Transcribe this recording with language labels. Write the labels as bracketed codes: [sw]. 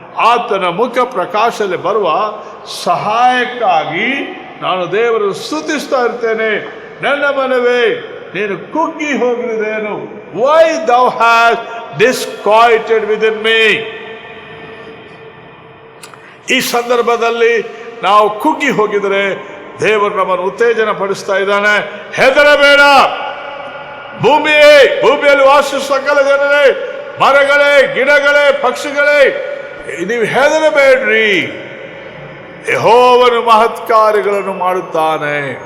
[kn] ಆತನ ಮುಖ ಪ್ರಕಾಶದಲ್ಲಿ ಬರುವ ಸಹಾಯಕ್ಕಾಗಿ ನಾನು ದೇವರನ್ನು ಸ್ತುತಿಸ್ತಾ ಇರ್ತೇನೆ. ನನ್ನ ಮನವೇ ನೀನು ಕುಗ್ಗಿ ಹೋಗಿರುವುದೇನು. [en] Why thou hast disquieted within me. [kn] ಈ ಸಂದರ್ಭದಲ್ಲಿ ನಾವು ಕುಗ್ಗಿ ಹೋಗಿದರೆ ದೇವರು ನಮ್ಮನ್ನು ಉತ್ತೇಜನ ಪಡಿಸ್ತಾ ಇದ್ದಾನೆ. ಹೆದರಬೇಡ, ಭೂಮಿಯಲ್ಲಿ ವಾಸಿಸುವ ಸಕಲ ಜನರೇ, ಮರಗಳೇ, ಗಿಡಗಳೇ, ಪಕ್ಷಿಗಳೇ, ನೀವು ಹೆದರಬೇಡ್ರಿ, ಯೆಹೋವನು ಮಹತ್ ಕಾರ್ಯಗಳನ್ನು ಮಾಡುತ್ತಾನೆ.